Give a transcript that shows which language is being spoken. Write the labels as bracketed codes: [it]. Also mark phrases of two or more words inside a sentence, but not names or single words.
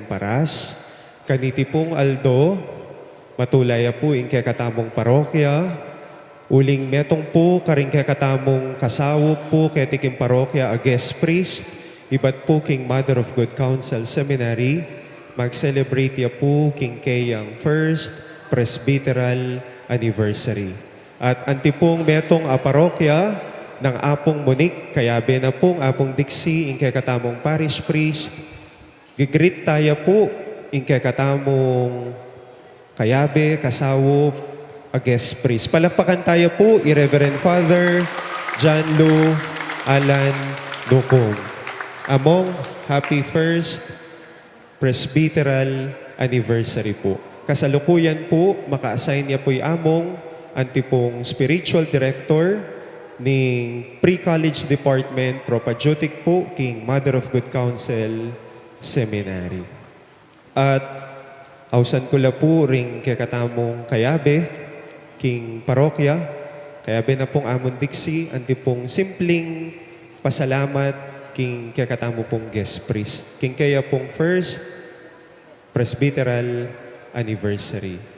[pam] Paras kaniti pong Aldo matulaya po ing kaya katamong parokya uling metong po karing kaya katamong kasawo po kaya tiking parokya [en] a guest priest [pam] ibat po king Mother of Good Counsel Seminary mag-celebrate ya po king kayang [en] first presbyteral anniversary. [pam] At antipong metong parokya ng Apong Monique, kayabe na pong Apong Dixie, ingkay katamong [en] parish priest. [pam] Gigreet tayo po, ingkay katamong kayabe, kasawo, [en] a guest priest. [pam] Palakpakan tayo po, i-Reverend Father John Lu Alan Lukong. Among [en] happy first presbyteral anniversary [pam] po. Kasalukuyan po, maka-assign niya po'y among antipong [en] spiritual director [pam] ng [en] pre-college department propaedeutic [pam] po king Mother of Good Counsel Seminary. At ausan ko la po ring kakatamong kayabe king parokya, kayabe na pong amon Dixie, antipong simpleng pasalamat king kakatamo pong [en] guest priest. [pam] King kaya pong [en] first presbyteral anniversary.